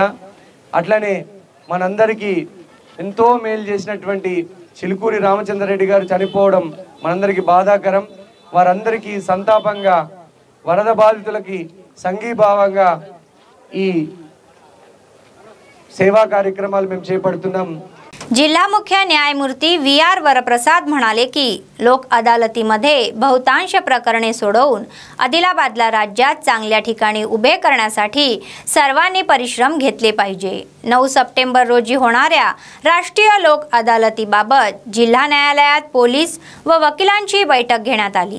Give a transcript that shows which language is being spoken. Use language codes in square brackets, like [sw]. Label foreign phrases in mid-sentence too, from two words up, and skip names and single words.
[te] అట్లనే మనందరికీ ఎంతో మేలు చేసినటువంటి చిలుకూరి రామచంద్రారెడ్డి గారు చనిపోవడం మనందరికీ బాధాకరం. వారందరికీ సంతాపంగా, వరద బాధితులకి సంఘీభావంగా ఈ సేవా కార్యక్రమాలు మేము చేపడుతున్నాం. [mr] जिल्हा मुख्य न्यायमूर्ती VR वरप्रसाद म्हणाले की लोक अदालतीमध्ये बहुतांश प्रकरणे सोडवून आदिलाबादला राज्यात चांगल्या ठिकाणी उभे करण्यासाठी सर्वांनी परिश्रम घेतले पाहिजे. 9 सप्टेंबर रोजी होणाऱ्या राष्ट्रीय लोक अदालतीबाबत जिल्हा न्यायालयात पोलीस व वकिलांची बैठक घेण्यात आली.